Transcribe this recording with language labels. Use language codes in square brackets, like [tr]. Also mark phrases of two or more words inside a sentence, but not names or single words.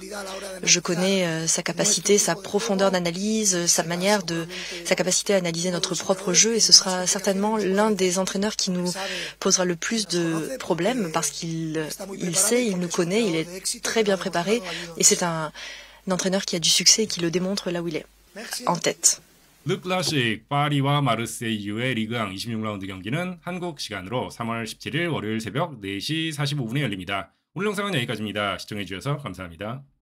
[fr] Je connais sa capacité, sa profondeur d'analyse, sa capacité à analyser notre propre jeu. Et ce sera certainement l'un des entraîneurs qui nous posera le plus de problèmes parce qu'il sait, il nous connaît, il est très bien préparé. Et c'est un entraîneur qui a du succès et qui le démontre là où il est, en tête. [ko] 르 클래식 파리와 마르세유의 리그왕 26라운드 경기는 한국 시간으로 3월 17일 월요일 새벽 4시 45분에 열립니다. 오늘 영상은 여기까지입니다. 시청해주셔서 감사합니다.